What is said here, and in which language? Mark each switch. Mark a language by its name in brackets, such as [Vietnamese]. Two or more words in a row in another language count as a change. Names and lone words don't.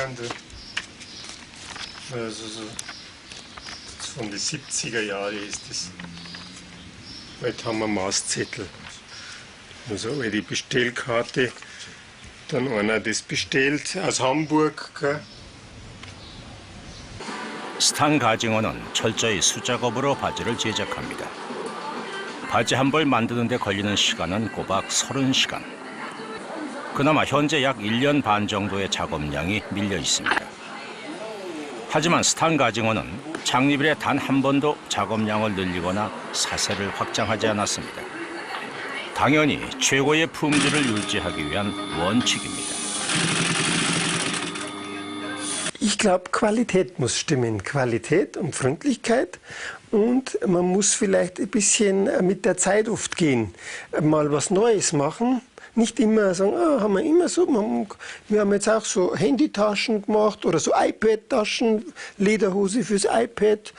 [German] Also so von den 70er Jahren ist das. Heute haben wir Maßzettel. Also eine Bestellkarte, dann einer das bestellt aus Hamburg. [Korean] 스탄 가징어는 철저히 수작업으로 바지를 제작합니다. 바지 한 벌 만드는 데 걸리는 시간은 꼬박 30시간. 그나마 현재 약 1년 반 정도의 작업량이 밀려 있습니다. 하지만 스탄 가징어는 창립 이래 단 한 번도 작업량을 늘리거나 사세를 확장하지 않았습니다. 당연히 최고의 품질을 유지하기 위한 원칙입니다. [German] Ich glaube, Qualität muss stimmen. Qualität und Freundlichkeit. Und man muss vielleicht ein bisschen mit der Zeit oft gehen. Mal was Neues machen. Nicht immer sagen, haben wir immer so. Wir haben jetzt auch so Handytaschen gemacht oder so iPad-Taschen, Lederhose fürs iPad.